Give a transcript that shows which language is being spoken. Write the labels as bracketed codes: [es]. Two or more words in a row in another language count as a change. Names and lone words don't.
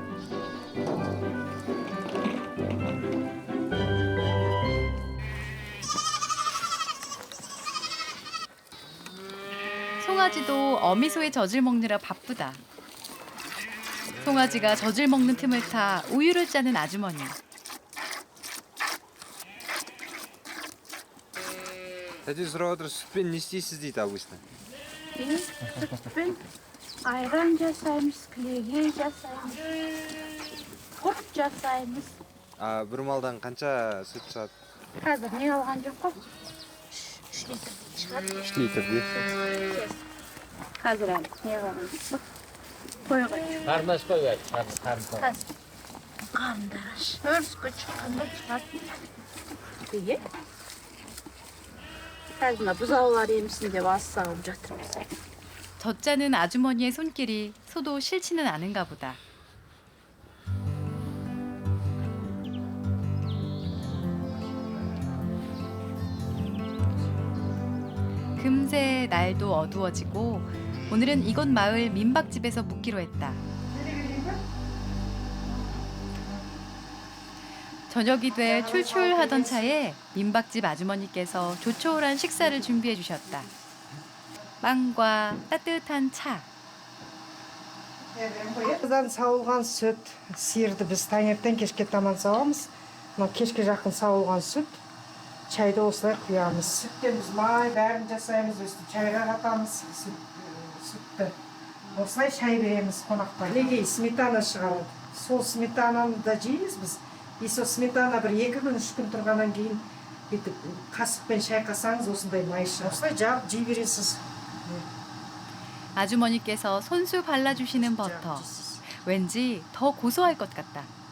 [ko] 송아지도 어미소의 젖을 먹느라 바쁘다. 송아지가 젖을 먹는 틈을 타 우유를 짜는 아주머니. [kk] Тәте сұрап отыр, сүтпен не істейсіз дейді обычно. Сүтпен айран жасаймыз, кілеге жасаймыз, құрт жасаймыз. Бір малдан қанша сүт шығады? Қазір не алған жоқ қой. 3 литр шығады. 3 литр де. Қазір әлі не алған жоқ. Қойға. Қарындаш қой бәлі, қарындаш. Қарындаш. Өріске шыққанда шығады. Неге? қазір бұзаулар емсін деп ас сауып жатырмыз. [ko] 젖 짜는 아주머니의 손길이 소도 싫지는 않은가 보다. 금세 날도 어두워지고 오늘은 이곳 마을 민박집에서 묵기로 했다. 저녁이 돼 출출하던 차에 민박집 아주머니께서 조촐한 식사를 준비해 주셨다. 빵과 따뜻한 차. [kk] Бұдан сауылған сүт, сиырды біз таңертең кешке таман сауамыз. Кешке жақын сауылған сүт, чайды осылай құямыз. Сүттен біз май бәрін жасаймыз, өстіп чайға қатамыз сүтті. Осылай шай береміз қонақтарға. Неге сметана шығарады. Сол сметананы да жейміз біз. Сол сметана бір 2 күн, 3 күн тұрғаннан кейін бүйтіп қасықпен шайқасаңыз осындай май шығады. осылай жағып жей бересіз. [ko] 아주머니께서 손수 발라주시는 버터. 왠지 더 고소할 것 같다.